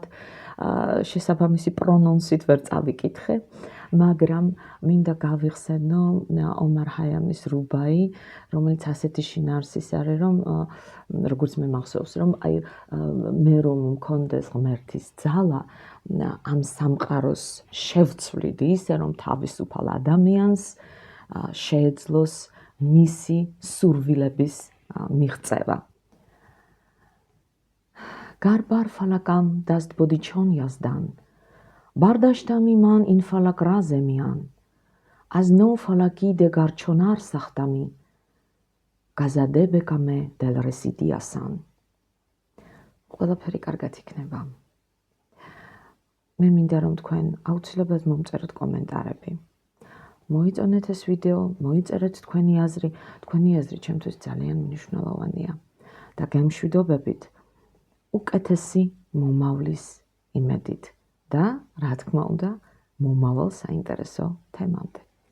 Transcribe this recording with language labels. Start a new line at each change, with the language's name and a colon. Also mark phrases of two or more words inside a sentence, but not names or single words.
Georgian: შესაბამისი პრონონსით ვერ წავიკითხე, მაგრამ მინდა გავიხსენო ომარ ჰაიამის რუბაი, რომელიც ასეთი შინაარსის არის, რომ როგორც მე მახსოვს, რომ აი მე რომ მქონდეს ღმერთის ძალა, ამ სამყაროს შევცვლიდი ისე, რომ თავისუფალ ადამიანს შეეძლოს მისი სურვილების მიღწევა.
Persian: گر بر فلکم دست بدی چون یزدان، برداشتمی من این فلک را ز میان، از نو فلکی دگر چنان ساختمی، کآزاده به کام دل رسیدی آسان.
Georgian: ყველაფერი კარგად იქნება. მე მინდა რომ თქვენ აუცილებლად მომწეროთ კომენტარები. მოიწონეთ ეს ვიდეო, მოიწერეთ თქვენი აზრი ჩემთვის ძალიან მნიშვნელოვანია და გემშვიდობებით უკეთესი მომავლის იმედით და რა თქმა უნდა მომავალ საინტერესო თემამდე.